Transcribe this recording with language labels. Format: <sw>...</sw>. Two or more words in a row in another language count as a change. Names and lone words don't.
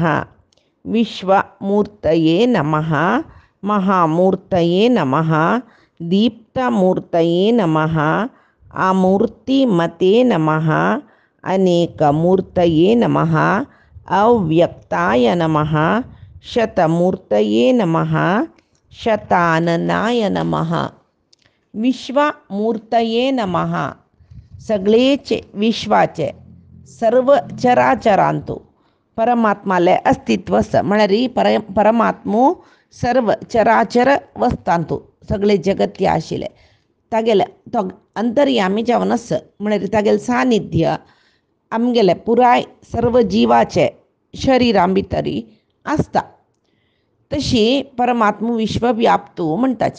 <sa>विश्वमूर्तये नमः महामूर्तये नमः दीप्तमूर्तये नमः अमूर्तिमते नमः अनेकमूर्तये नमः अव्यक्ताय नमः शतमूर्तये नमः शताननाय नमः।</sa> <kok>विश्वमूर्तये नमः सगळेचे विश्वाचे सर्व चराचरांतू परमात्माले अस्तित्व म्हणरी परमात्मो सर्व चराचर वस्तांतू सगळे जगत्य आशिले तागेले तो अंतर्यामी जावन म्हणरी तागेले सानिध्य आमगेले पुराय सर्व जीवाचे शरिरां भितरी आसता तशी परमात्मा विश्वव्याप्तू म्हणटाची।</kok>